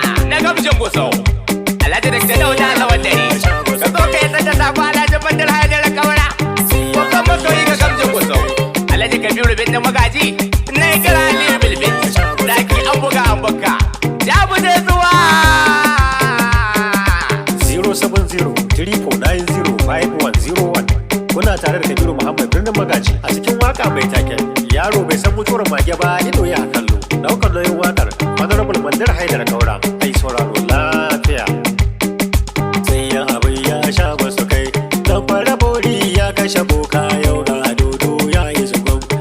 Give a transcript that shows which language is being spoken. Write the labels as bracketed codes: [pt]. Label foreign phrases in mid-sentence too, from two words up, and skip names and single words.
[ha] Na gamshin gusau. Alhaji Dakta Dauda Lawan Dare. Ka zo ka yi sanda sako Alhaji Bandar Haidar Kaura. Babban masoyi ga gamshin gusau. Alhaji Kabiru Binnin Magaji. Na yi kira Aliyu Bilbil. Zaki an buga an buga. Ya bude zuwa. [en] Zero seven zero three four nine zero five one zero one. [ha] Kuna tare da Kabiru Muhammad Birnin Magaji a cikin waka mai taken Yaro bai san mutuwar mage ba, ido ya kallo. Daukar nauyin wakar Honorable Mandar Haidar Kaura. Ai sauraro lafiya. Sai ya abin ya sha masu kai. Dan fara bori ya kashe boka yau ga dodo ya yi zugum.